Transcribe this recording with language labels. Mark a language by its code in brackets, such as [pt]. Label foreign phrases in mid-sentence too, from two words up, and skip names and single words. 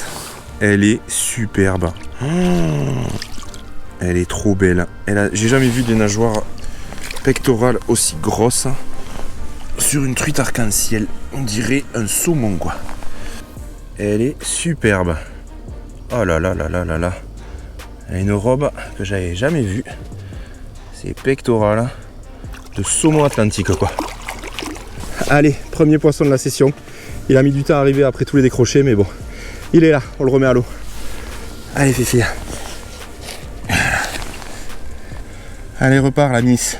[fr] Elle est superbe. Oh, elle est trop belle. J'ai jamais vu des nageoires pectorales aussi grosses sur une truite arc-en-ciel. On dirait un saumon quoi. Elle est superbe. Oh là là là là là là. Elle a une robe que j'avais jamais vue. C'est pectoral de saumon atlantique quoi. Allez, premier poisson de la session. Il a mis du temps à arriver après tous les décrochés, mais bon, il est là, on le remet à l'eau. Allez Fifi. Allez, repart la Miss.